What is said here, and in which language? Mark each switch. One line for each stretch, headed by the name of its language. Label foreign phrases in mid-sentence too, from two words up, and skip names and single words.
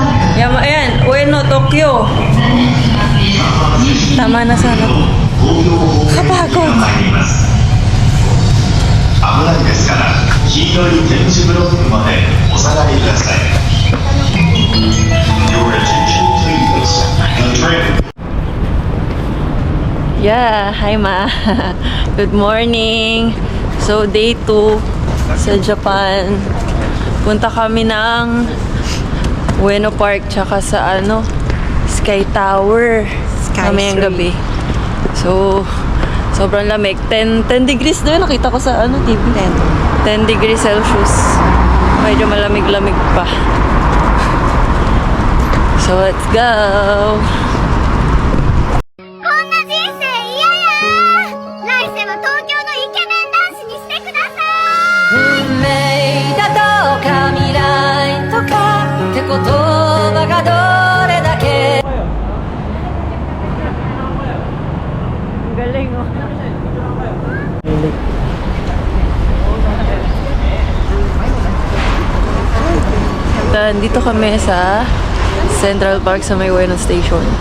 Filipino: Yama, ayan. Ueno, Tokyo. Tama na sana. Kapagod.
Japanese: 危ないですから黄色い点字ブロックまでお下がりください。
English: Your attention please. The train. Yeah, hi ma. Good morning.
Filipino: So day 2 sa Japan. Punta kami ng Ueno Park tsaka sa ano, Sky Tower. Mamayang gabi. So sobrang lamig. 10 degrees na yun. Nakita ko sa ano, TV. 10
English: degrees Celsius.
Filipino: Medyo malamig-lamig pa.
English: So, let's go!
Japanese: こんな人生嫌や来世は東京のイケメン男子にしてください運命だとか未来とかって言葉がどれだけ
Filipino: Galing oh. Dito kami sa Central Park sa may Ueno Station.